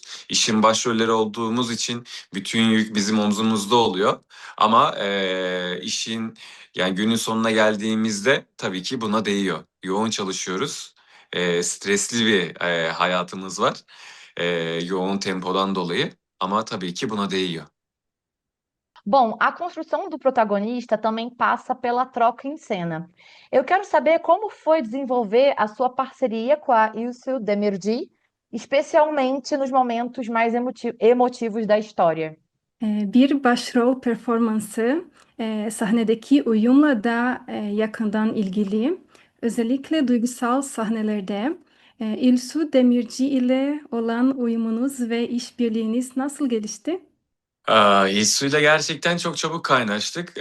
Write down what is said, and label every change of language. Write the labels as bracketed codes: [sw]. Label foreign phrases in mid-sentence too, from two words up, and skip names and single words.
[tr] İşin başrolleri olduğumuz için bütün yük bizim omzumuzda oluyor. Ama işin yani günün sonuna geldiğimizde tabii ki buna değiyor. Yoğun çalışıyoruz. Stresli bir hayatımız var. E, Yoğun tempodan dolayı. Ama tabii ki buna değiyor. [pt] Bom, a construção do protagonista também passa pela troca em cena. Eu quero saber como foi desenvolver a sua parceria com a Ilse Demirci, especialmente nos momentos mais emotivos da história. [tr] Bir başrol performansı sahnedeki uyumla da yakından ilgili. Özellikle duygusal sahnelerde İlsu Demirci ile olan uyumunuz ve işbirliğiniz nasıl gelişti? İlsu'yla gerçekten çok çabuk kaynaştık.